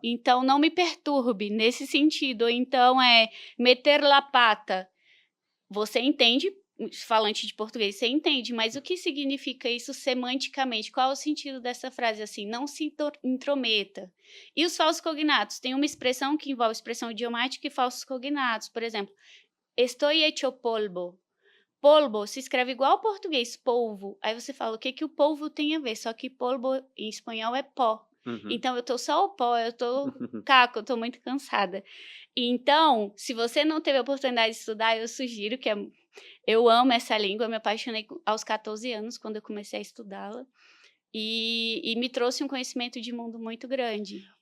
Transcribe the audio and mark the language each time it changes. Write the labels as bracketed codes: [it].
[pt] então não me perturbe", nesse sentido. Ou então [es] meter la pata. [pt] Você entende, falante de português, você entende, mas o que significa isso semanticamente? Qual é o sentido dessa frase, assim? Não se intrometa. E os falsos cognatos? Tem uma expressão que envolve expressão idiomática e falsos cognatos. Por exemplo, [es] estoy hecho polvo. [pt] Polvo se escreve igual ao português, polvo. Aí você fala, o que que o polvo tem a ver? Só que polvo em espanhol é pó. Uhum. Então eu tô só o pó, eu tô caco, eu tô muito cansada. Então, se você não teve a oportunidade de estudar, eu sugiro eu amo essa língua, eu me apaixonei aos 14 anos, quando eu comecei a estudá-la, e me trouxe um conhecimento de mundo muito grande.